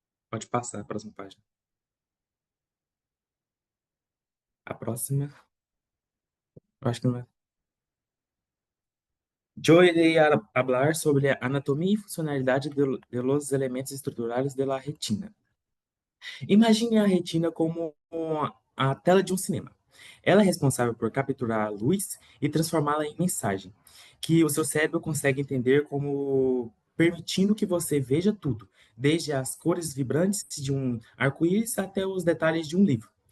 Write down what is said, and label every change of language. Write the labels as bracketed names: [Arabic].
[Portuguese] Pode passar a próxima página. A próxima, eu acho que não é. [Spanish] Yo iré a hablar sobre a anatomia y funcionalidad de los elementos estruturales de la retina. [Portuguese] Imagine a retina como a tela de um cinema. Ela é responsável por capturar a luz e transformá-la em mensagem, que o seu cérebro consegue entender como permitindo que você veja tudo, desde as cores vibrantes de um arco-íris até os detalhes de um livro.